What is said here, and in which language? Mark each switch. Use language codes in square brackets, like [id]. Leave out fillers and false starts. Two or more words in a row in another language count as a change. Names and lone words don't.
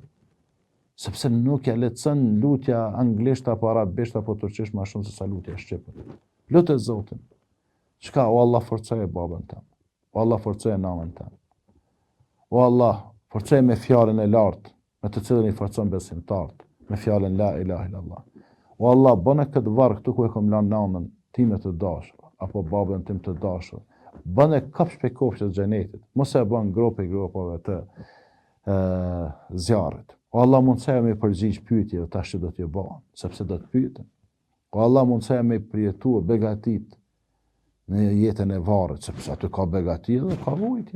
[sq] Sepse nuk ja lehtëson lutja anglisht apo arabisht apo turqisht më shumë se sa lutja shqipe. Lutë Zotin. Çka o Allah forcoje babën tëm. O Allah forcoje nanën tëm. O Allah forcoje me fjalën e lartë, me të cilën i forcon besimtarët, me fjalën [ar] لا إله إلا الله. [sq] O Allah, bëna këtë varr këtu ku e kam lënë nanën time të dashur, apo babën tim të dashur. Bëna kopsh pe kopsh të xhenetit. Mos e bën grupave të zjarrit. O Allah, mundësoja me përgjigj pyetjeve tash që do t'ju bëhen, sepse do të pyeten. O Allah, mundësoja me përjetua begatit në jetën e varrit, sepse aty ka begati dhe ka vujtje.